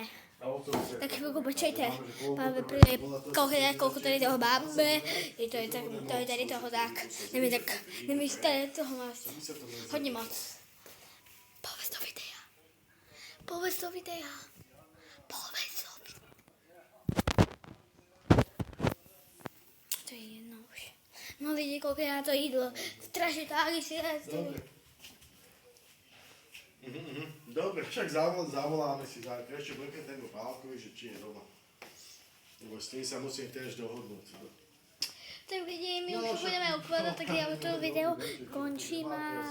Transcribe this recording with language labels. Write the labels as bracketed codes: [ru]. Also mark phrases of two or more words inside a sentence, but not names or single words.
[cs] Tak chvilku počkejte, máme kolik tady toho máme, to je tady toho tak, nevím, tady toho má hodně moc. [sk] Povedz do videa. To je jedno už. [cs] No lidi, koukej na to jídlo, strašně táhli si [sk] Dobre. Dobre, však zavoláme si zajtra. Ešte blekne ten Pálkovi, že či je doma. Lebo s tým sa musím tiež dohodnúť. Tak lidi, my už budeme ukladať, tak ja to video končím a